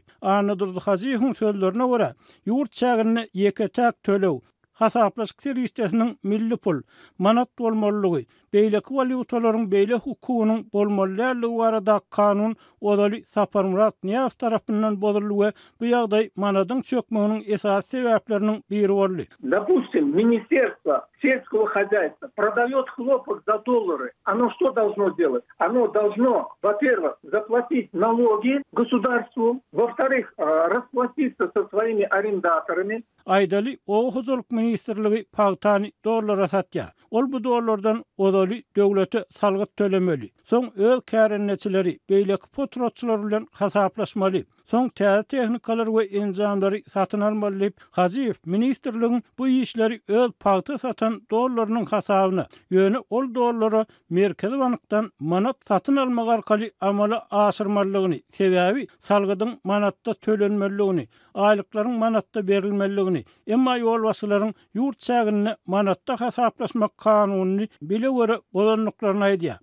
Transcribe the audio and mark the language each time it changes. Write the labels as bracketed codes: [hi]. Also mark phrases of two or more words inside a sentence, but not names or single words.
[tk] Anydyr Hajiýewiň sözlerine görä, ýurt çägini ýeketäk tölew, hasaplaşyk serişdesiniň milli pul, manat bolmalygy, beýleki valyutalaryň beýle hukugynyň bolmalylygy barada kanun odaly Sapar Murat Niýazow tarapyndan bozuldy we bu ýagdaý manadyň çökmeginiň esas sebäpleriniň biri boldy. [ru] Допустим, Министерство сельского хозяйства продаёт хлопок за доллары. Оно что должно делать? Оно должно, во-первых, заплатить налоги государству, Во-вторых, расплатиться со своими арендаторами. [tk] Aýdaly Owuzluk ministrligi pagtany dollara satýar. Ol bu dollardan odaly döwlete salgyt tölemeli. Soň öz kärenneçileri beýleki potrotçular bilen hasaplaşmaly. Soň täze tehnikalar we enjamlary satyn almaly. Haziýew ministrligiň bu işleri öz pagta satan dollarynyň hasabyna, ýöne ol dollara Merkezi Bankdan manat satyn almak arkaly amala aşyrmalygyny, sebäbi salgydyň manatda tölenmeligini, aýlyklaryň manatda berilmeligini, emma ýolbaşçylaryň ýurt çägini manatda hasaplaşmak kanunyny bile görä bolanlyklaryny aýdýar.